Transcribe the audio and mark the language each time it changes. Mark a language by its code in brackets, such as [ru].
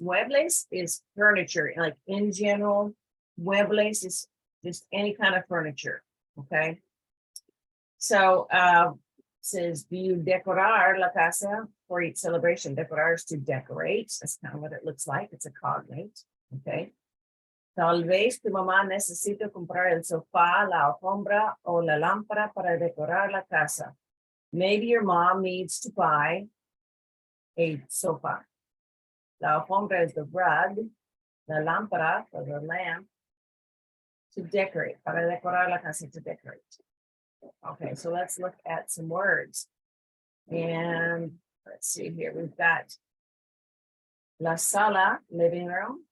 [en] Muebles is furniture, like in general. Muebles is just any kind of furniture. Okay. So says, do you [es] decorar la casa [en] for each celebration? Decorar is to decorate. That's kind of what it looks like. It's a cognate. Okay. [es] Tal vez tu mamá necesita comprar el sofá, la alfombra o la lámpara para decorar la casa. [en] Maybe your mom needs to buy a sofa. La alfombra is the rug, la lámpara or the lamp to decorate, [es] para decorar la casa, [en] to decorate. Okay, so let's look at some words. And let's see here, we've got la sala, living room.